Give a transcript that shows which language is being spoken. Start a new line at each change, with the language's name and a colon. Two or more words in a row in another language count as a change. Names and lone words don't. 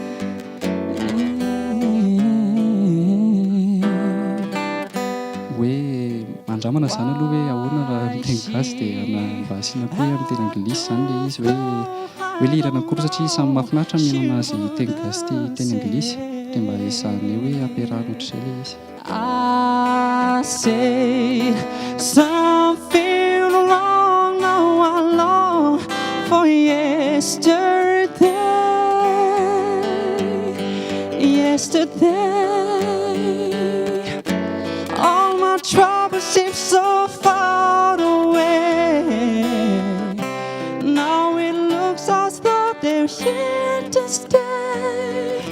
Malagasy: hoe mandramana zany aloha hoe ahoana raha miteny gasy dia mba asiana koa hoe amin'ny teny anglisy zany ilay izy hoe ilay hira anakory satria samy mahafinaritra mihaino azy teny gasy ty teny anglisy dia mba esahanay hoe ampiarahana ohatr'izay ilay izy.
English: I say something wrong now alone for yesterday all my troubles seem so far away now it looks as though they're here to stay.